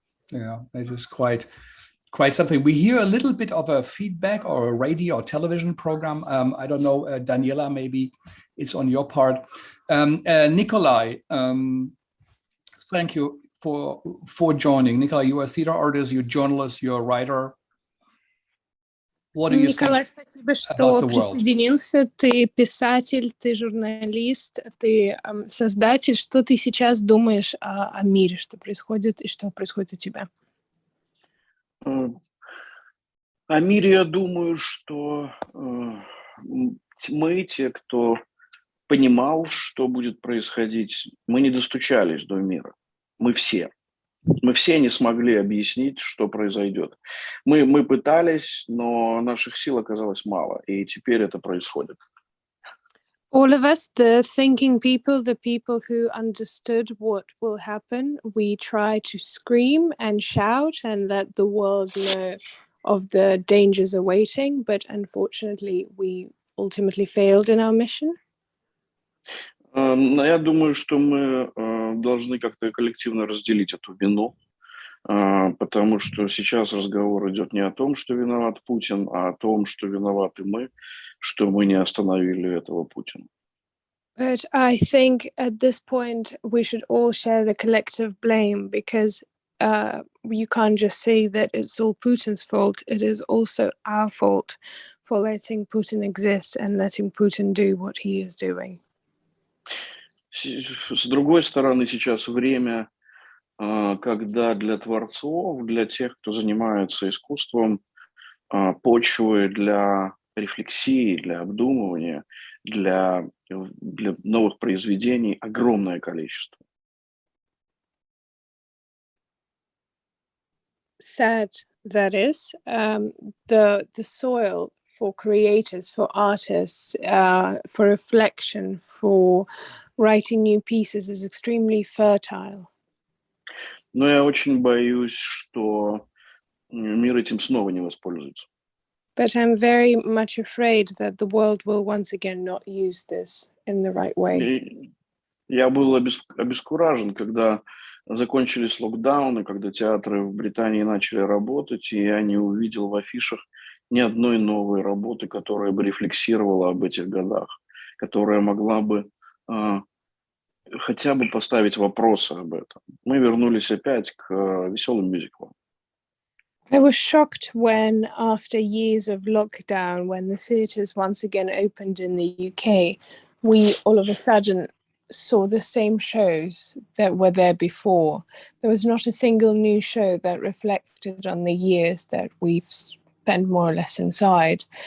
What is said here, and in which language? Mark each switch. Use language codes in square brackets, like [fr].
[en] Yeah, it is quite something. We hear a little bit of a feedback or a radio or television program. I don't know, Daniela, maybe it's on your part. Nikolai, thank you for joining. Nikolai, you're a theater artist, you're a journalist, you're a writer. What do you [ru] Николай, [en] think [ru] спасибо, что [en] about the world? [ru] присоединился. Ты писатель, ты журналист, ты создатель. Что ты сейчас думаешь о мире, что происходит и что происходит у тебя? О мире я думаю, что мы, те, кто понимал, что будет происходить, мы не достучались до мира. Мы все не смогли объяснить, что произойдет. Мы пытались, но наших сил оказалось мало, и теперь это происходит. [en] All of us, the thinking people, the people who understood what will happen, we try to scream and shout and let the world know of the dangers awaiting, but unfortunately we ultimately failed in our mission. [ru] Я думаю, что мы должны как-то коллективно разделить эту вину, потому что сейчас разговор идет не о том, что виноват Путин, а о том, что виноваты мы, что мы не остановили этого Путина. [en] But I think at this point we should all share the collective blame, because you can't just say that it's all Putin's fault. It is also our fault for letting Putin exist and letting Putin do what he is doing. [ru] С другой стороны, сейчас время, когда для творцов, для тех, кто занимается искусством, почвы для рефлексии, для обдумывания, для новых произведений огромное количество. [en] Sad that is. The soil for creators, for artists, for reflection, for writing new pieces is extremely fertile. [ru] Но я очень боюсь, что мир этим снова не воспользуется. [en] But I'm very much afraid that the world will once again not use this in the right way. [ru] Я был обескуражен, когда закончились локдауны, когда театры в Британии начали работать, и я не увидел в афишах ни одной новой работы, которая бы рефлексировала об этих годах, которая могла бы хотя бы поставить вопросы об этом. Мы вернулись опять к веселым мюзиклам. [en] I was shocked when, after years of lockdown, when the theatres once again opened in the UK, we all of a sudden saw the same shows that were there before. There was not a single new show that reflected on the years that we've spent more or less inside.